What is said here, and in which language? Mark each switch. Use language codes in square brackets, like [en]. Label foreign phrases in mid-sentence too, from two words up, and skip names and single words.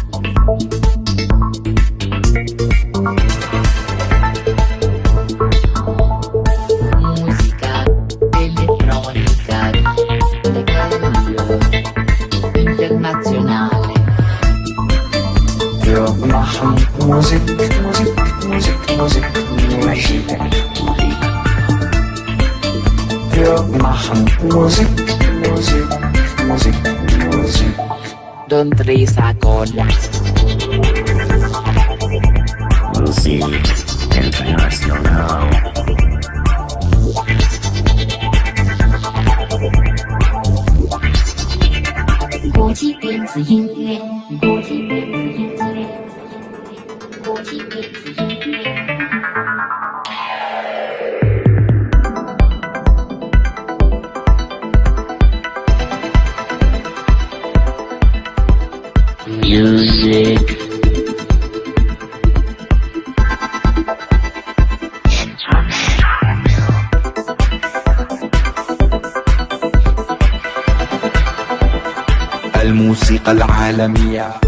[it] Musica elettronica internazionale. [de] Wir machen Musik, Musik, Musik, Musik, Musik. Wir machen Musik, Musik, Musik, Musik. [th] ดนตรีสากล [fr] Musique Internationale. [zh] 国际电子音乐，国际电子音乐，国际电子音乐。 [en] Music. [ar] الموسيقى العالمية.